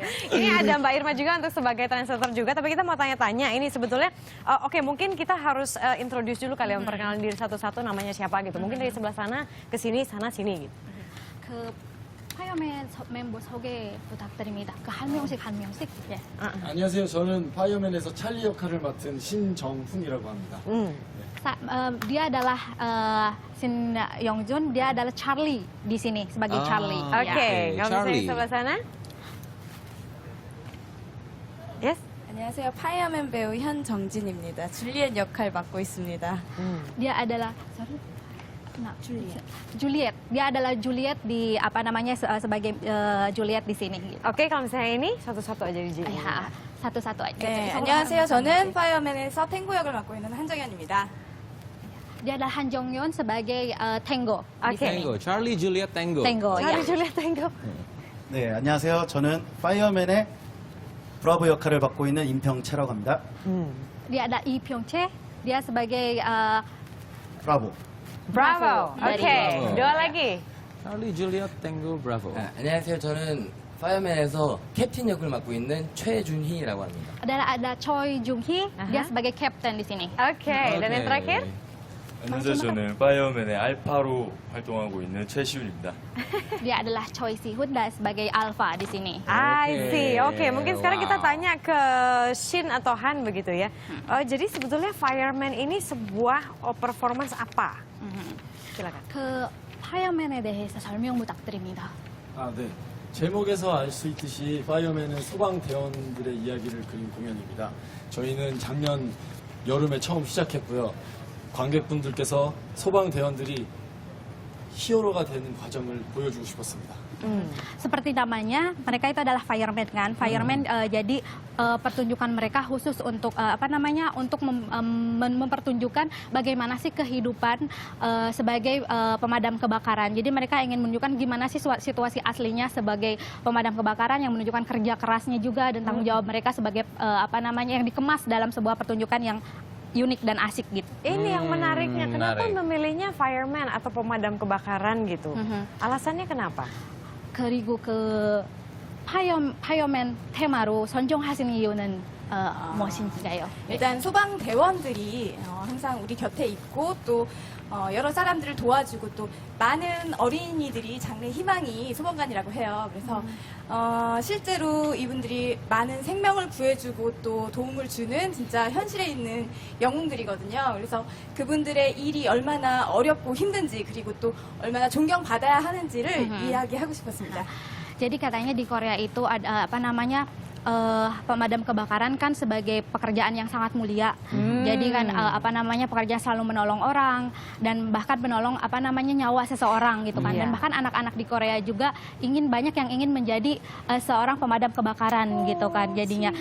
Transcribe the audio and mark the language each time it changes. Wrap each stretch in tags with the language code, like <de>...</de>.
<id>Ini ada Mbak Irma juga untuk sebagai translator juga, tapi kita mau tanya-tanya ini sebetulnya, oke, mungkin kita harus introduce dulu kali ya, memperkenalkan diri satu-satu namanya siapa gitu. Mungkin dari sebelah sana ke sini, sana sini gitu.</id> <ko>그 파이어맨 멤버 소개 부탁드립니다. 그 한 명씩 한 명씩. 예. 안녕하세요. 저는 파이어맨에서 찰리 역할을 맡은 신정훈이라고 합니다.</ko> <id>Dia adalah Shin Young-jun, dia adalah Charlie di sini sebagai Charlie. Oke, kalau misalnya Charlie. sebelah sana?</id> <en>Yes?</en> <ko>안녕하세요. 파이어맨 배우 현정진입니다. 줄리엣 역할 맡고 있습니다.</ko> <id>Dia adalah Juliet. Dia adalah Juliet di apa namanya sebagai Juliet di sini. Gitu. Oke, kalau misalnya ini satu-satu aja di sini. Ya, satu-satu aja.</id> <ko>네, 안녕하세요. 저는 파이어맨에서 탱고 역을 맡고 있는 한정현입니다.</ko> <id>Dia adalah Han Jong-yeon sebagai Tango. di Oke. sini. Tango, Charlie Juliet Tango. Tango, Charlie ya. Juliet Tango.</id> <ko>네, 안녕하세요. 저는 파이어맨의 브라보 역할을 맡고 있는 임평채라고 합니다.</ko> <id>Dia ada Lee Pyong-chae, dia sebagai</id> <ko>브라보.</ko> <id>Bravo. Dari Oke, Bravo. dua lagi. Charlie Juliet Tango Bravo.</id> <ko>안녕하세요. 저는 파이어맨에서 캡틴 역을 맡고 있는 최준희라고 합니다.</ko> <id>ada Choi Jung-hee, dia sebagai Captain di sini. Oke, dan yang terakhir?</id> <ko>안녕하세요. 저는 파이어맨의 알파로 활동하고 있는 최시훈입니다.</ko> <id>Dia adalah Choi Si-hoon dan sebagai Alpha di sini.</id> <en>I see.</en> <id>Oke, mungkin sekarang kita Wow. tanya ke Shin atau Han begitu ya. Jadi sebetulnya Fireman ini sebuah performance apa? Silakan.</id> <ko>그 파이어맨에 대해서 설명 부탁드립니다. 아, 네. 제목에서 알 수 있듯이 파이어맨은 소방대원들의 이야기를 그린 공연입니다. 저희는 작년 여름에 처음 시작했고요. 관객분들께서 소방대원들이 히어로가 되는 과정을 보여주고 싶었습니다.</ko> <id>Seperti namanya, mereka itu adalah fireman kan. Fireman jadi pertunjukan mereka khusus untuk apa namanya? Untuk mempertunjukkan bagaimana sih kehidupan sebagai pemadam kebakaran. Jadi mereka ingin menunjukkan gimana sih situasi aslinya sebagai pemadam kebakaran, yang menunjukkan kerja kerasnya juga dan tanggung jawab mereka sebagai apa namanya, yang dikemas dalam sebuah pertunjukan yang unik dan asik gitu. Ini yang menariknya, kenapa menarik. memilihnya fireman atau pemadam kebakaran gitu? Alasannya kenapa?</id> <ko>그리고 그 파이어맨 테마로 선정하신 이유는 무엇인가요? 일단 소방대원들이 항상 우리 곁에 있고 또 여러 사람들을 도와주고 또 많은 어린이들이 장래 희망이 소방관이라고 해요. 그래서 실제로 이분들이 많은 생명을 구해주고 또 도움을 주는 진짜 현실에 있는 영웅들이거든요. 그래서 그분들의 일이 얼마나 어렵고 힘든지 그리고 또 얼마나 존경받아야 하는지를 이야기하고 싶었습니다.</ko> <id>Jadi katanya di Korea itu ada apa namanya pemadam kebakaran kan sebagai pekerjaan yang sangat mulia. Jadi kan apa namanya pekerjaan selalu menolong orang dan bahkan menolong apa namanya nyawa seseorang gitu kan. Dan bahkan anak-anak di Korea juga banyak yang ingin menjadi seorang pemadam kebakaran gitu kan jadinya.</id>